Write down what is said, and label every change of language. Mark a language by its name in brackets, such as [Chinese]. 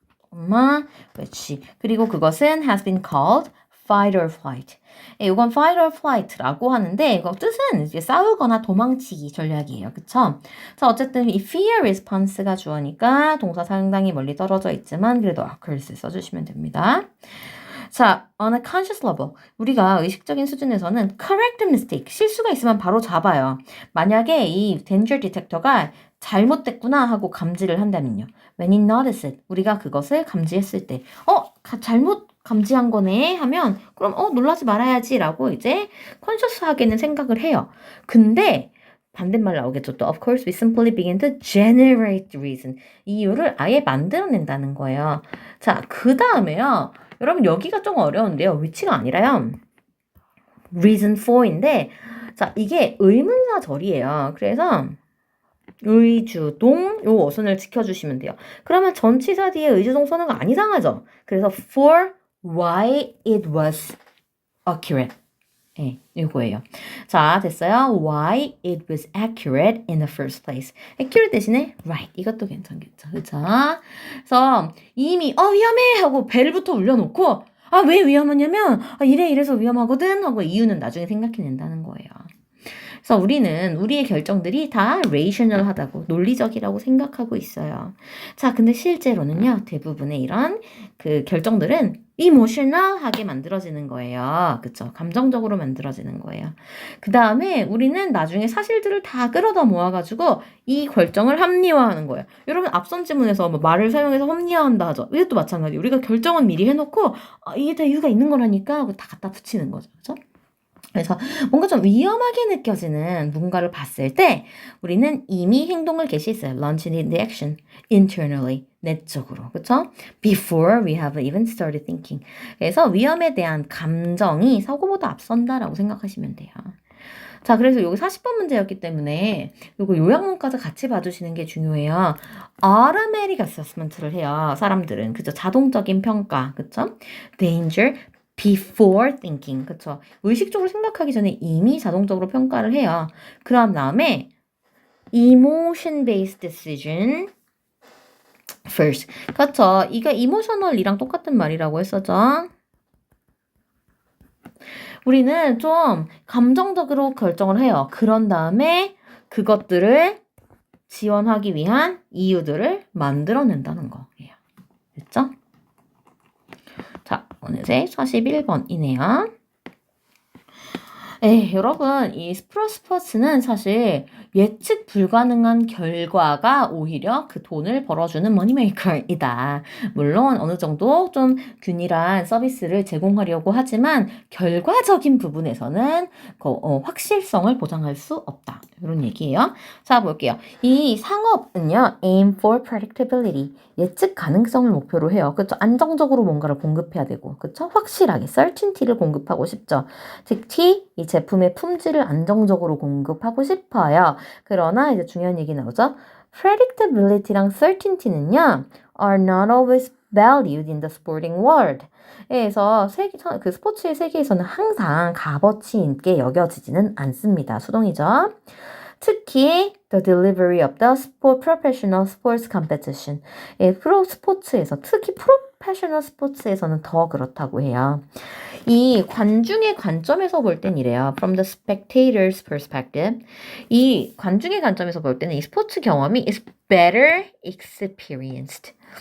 [Korean] 콤마 [English] which. [Korean] 그리고 그것은 [English] has been called fight or flight. [Korean] 이건 [English] fight or flight [Korean] 라고 하는데 이거 뜻은 이제 싸우거나 도망치기 전략이에요. 그쵸? 자, 어쨌든 이 fear response가 주어니까 동사 상당히 멀리 떨어져 있지만 그래도 occurs 써주시면 됩니다. [English] 자, on a conscious level. [Korean] 우리가 의식적인 수준에서는 [English] correct mistake, [Korean] 실수가 있으면 바로 잡아요. 만약에 이 danger detector가 잘못됐구나 하고 감지를 한다면요. [English] When it notices it, [Korean] 우리가 그것을 감지했을 때, 잘못 감지한 거네 하면 그럼 놀라지 말아야지 라고 이제 conscious하게는 생각을 해요. 근데 반대말 나오겠죠. [English] 또 of course we simply begin to generate reason. [Korean] 이유를 아예 만들어낸다는 거예요. 자, 그 다음에요. 여러분 여기가 좀 어려운데요. 위치가 아니라요. reason for인데 자, 이게 의문사절이에요. 그래서 의주동 요 어순을 지켜주시면 돼요. 그러면 전치사 뒤에 의주동 쓰는 거 안 이상하죠? 그래서 [English] for why it was accurate. [Korean] 네, 이거예요. 자, 됐어요. [English] Why it was accurate in the first place. accurate [Korean] 대신에 [English] right. [Korean] 이것도 괜찮겠죠. 그죠? 그래서 이미 위험해 하고 벨부터 울려놓고 왜 위험하냐면 이래서 위험하거든 하고 이유는 나중에 생각해낸다는 거예요. 그래서 우리는 우리의 결정들이 다 rational하다고 논리적이라고 생각하고 있어요. 자, 근데 실제로는요. 대부분의 이런 그 결정들은 emotional하게 만들어지는 거예요. 그쵸? 감정적으로 만들어지는 거예요. 그 다음에 우리는 나중에 사실들을 다 끌어다 모아가지고 이 결정을 합리화하는 거예요. 여러분 앞선 지문에서 뭐 말을 사용해서 합리화한다 하죠. 이것도 마찬가지예요. 우리가 결정은 미리 해놓고 이게 다 이유가 있는 거라니까 하고 다 갖다 붙이는 거죠. 그죠? 그래서 뭔가 좀 위험하게 느껴지는 뭔가를 봤을 때 우리는 이미 행동을 개시했어요. [English] Launching into action internally, [Korean] 내적으로. 그쵸? [English] Before we have even started thinking. [Korean] 그래서 위험에 대한 감정이 사고보다 앞선다라고 생각하시면 돼요. 자, 그래서 여기 40번 문제였기 때문에 요거 요약문까지 같이 봐주시는 게 중요해요. [English] automatic assessment [Korean] 를 해요. 사람들은. 그죠? 자동적인 평가. 그쵸? [English] danger, before thinking. [Korean] 그쵸? 의식적으로 생각하기 전에 이미 자동적으로 평가를 해요. 그런 다음에 [English] emotion based decision first. [Korean] 그쵸? 이거 emotional이랑 똑같은 말이라고 했었죠. 우리는 좀 감정적으로 결정을 해요. 그런 다음에 그것들을 지원하기 위한 이유들을 만들어낸다는 거예요. 됐죠? 자, 어느새 41번이네요. 여러분, 이 스포츠는 사실 예측 불가능한 결과가 오히려 그 돈을 벌어주는 머니메이커이다. 물론 어느 정도 좀 균일한 서비스를 제공하려고 하지만 결과적인 부분에서는 확실성을 보장할 수 없다. 이런 얘기예요. 자, 볼게요. 이 상업은요, [English] aim for predictability. [Korean] 예측 가능성을 목표로 해요. 그쵸? 안정적으로 뭔가를 공급해야 되고, 그쵸? 확실하게 certainty를 공급하고 싶죠. 특히 이 제품의 품질을 안정적으로 공급하고 싶어요. 그러나 이제 중요한 얘기 나오죠. predictability랑 certainty는요, [English] are not always valued in the sporting world. [Korean] 그래서 그 스포츠의 세계에서는 항상 값어치 있게 여겨지지는 않습니다. 수동이죠. 특히 [English] the delivery of the professional sports competition. [Korean] 프로 스포츠에서 특히 프로페셔널 스포츠에서는 더 그렇다고 해요. 이 관중의 관점에서 볼 땐 이래요. [English] From the spectator's perspective. [Korean] 이 관중의 관점에서 볼 때는 이 스포츠 경험이 [English] is better experienced.